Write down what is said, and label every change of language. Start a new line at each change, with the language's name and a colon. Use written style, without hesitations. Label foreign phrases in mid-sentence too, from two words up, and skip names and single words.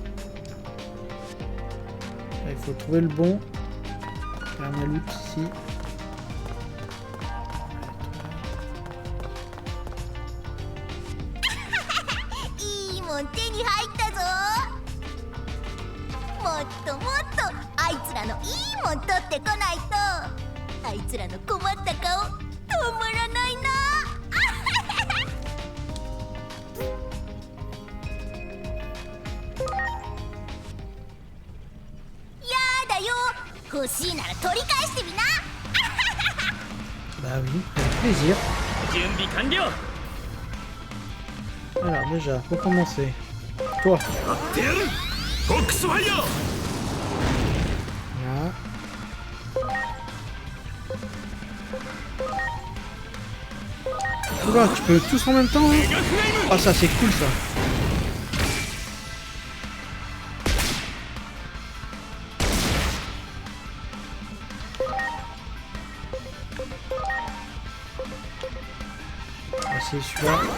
French: Là, il faut trouver le bon. Il y a un loot ici.
Japanese: いいもん手に入ったぞ。もっともっとあいつらのいいもん取ってこないとあいつらの困った顔止まらないな。やだよ、欲しいなら取り返してみな。
French: Bah oui, avec plaisir.
Japanese: 準備完了。
French: Alors déjà, pour commencer. Toi.
Japanese: やってやるフォックスファイヤー
French: Là. Oula, tu peux tous en même temps hein. Ah ça c'est cool ça. Ah, c'est celui-là.